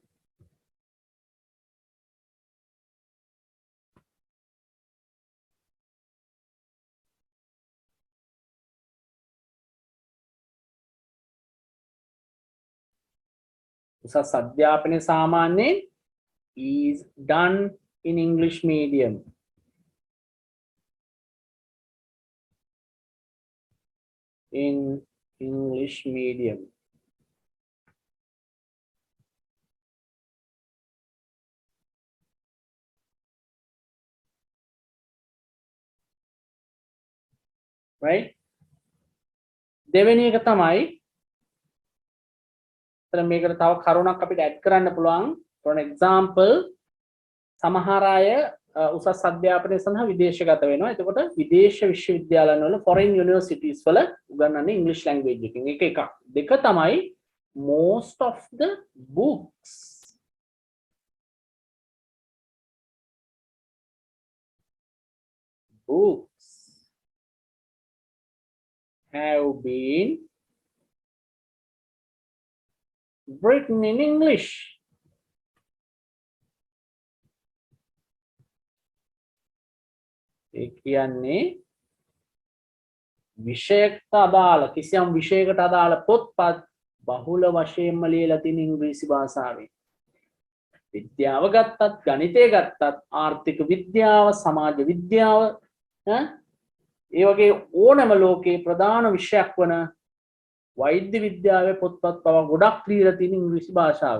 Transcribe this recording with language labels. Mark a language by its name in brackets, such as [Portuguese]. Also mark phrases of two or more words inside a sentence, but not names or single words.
[Sinhala] උසස් අධ්‍යාපනය සාමාන්‍යයෙන් [English] is done in English medium. In English medium. Right? [Sinhala] දෙවෙනි එක තමයි මේකට තව කරුණක් අපිට ඇඩ් කරන්න පුළුවන්. [English] for example [Sinhala] සමහර අය උසස් අධ්‍යාපනය සඳහා විදේශගත වෙනවා. එතකොට විදේශ විශ්වවිද්‍යාලයන් වල [English] foreign universities [Sinhala] වල උගන්වන්නේ [English] English language [Sinhala] එකකින්. එක එකක්. දෙක තමයි [English] most of the books have been written in English. [Sinhala] ඒ කියන්නේ විෂයකට අදාළ කිසියම් විෂයකට අදාළ පොත්පත් බහුල වශයෙන්ම ලියලා තියෙන ඉංග්‍රීසි භාෂාවෙන්. විද්‍යාව ගත්තත්, ගණිතය ගත්තත්, ආර්ථික විද්‍යාව, සමාජ විද්‍යාව, ඒ වගේ ඕනෑම ලෝකයේ ප්‍රධාන විෂයක් වන වෛද්‍ය විද්‍යාවේ පොත්පත් පවා ගොඩක් ලියලා තියෙන ඉංග්‍රීසි භාෂාවෙන්.